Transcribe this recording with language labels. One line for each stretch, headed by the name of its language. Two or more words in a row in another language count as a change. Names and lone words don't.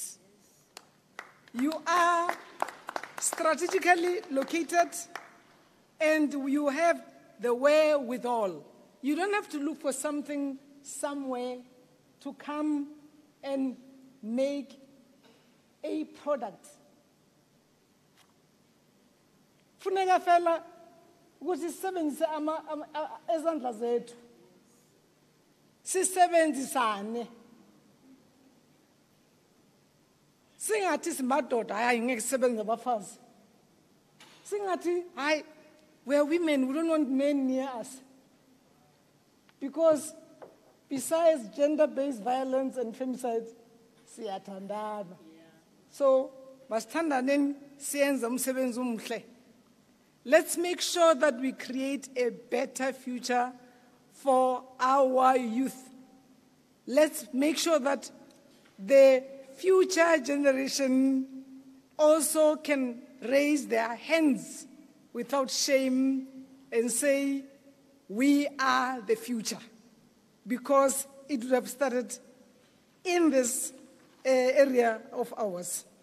English: You are strategically located and you have the wherewithal. You don't have to look for something somewhere to come and make a product.
Xhosa: Funeka fela ukuthi sisebenzise ezandla zethu. Sisebenzisane. Singathi simadoda hayi ngeke sisebenze abafazi. Singathi hayi
English: we are women, we don't want men near us. Because besides gender-based violence and femicide,
Xhosa: siyathandana. So, masithandaneni siyenze umsebenzi omuhle.
English: Let's make sure that we create a better future for our youth. Let's make sure that the future generation also can raise their hands without shame and say, we are the future, because it would have started in this area of ours.